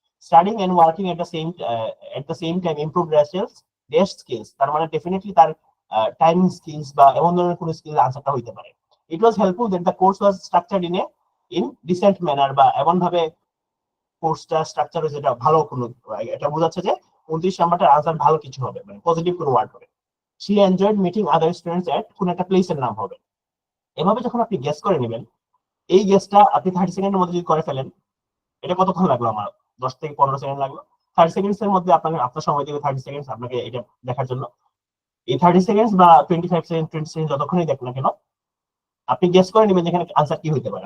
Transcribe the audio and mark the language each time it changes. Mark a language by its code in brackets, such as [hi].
[en] studying and working at the same time improve their skills, [bn] তার মানে definitely তার timing skills বা এমন ধরনের কোনো স্কিল আনসারটা হইতে পারে। [en] it was helpful that the course was structured in decent manner, [bn] বা এমন ভাবে কোর্সটা স্ট্রাকচার হয়েছে যেটা ভালো কোনো, এটা বোঝাচ্ছে যে 29 নাম্বারটার আনসার ভালো কিছু হবে, মানে পজিটিভ কোনো ওয়ার্ড হবে। [en] she enjoyed meeting other students at [bn] কোন একটা প্লেসের নাম হবে। এভাবে যখন আপনি গেস করে নেবেন, এই গেসটা আপনি 30 সেকেন্ডের মধ্যে যদি করে ফেলেন, এটা কতক্ষণ লাগলো আমার, 10 থেকে 15 সেকেন্ড লাগলো। 30 সেকেন্ডস এর মধ্যে আপনার সময় দিবে 30 সেকেন্ডস আপনাকে এটা দেখার জন্য। এই 30 সেকেন্ডস বা 25 সেকেন্ড 20 সেকেন্ড যতক্ষণই দেখেন না কেন, আপনি গেস করে নেবেন যেখানে আনসার কি হইতে পারে।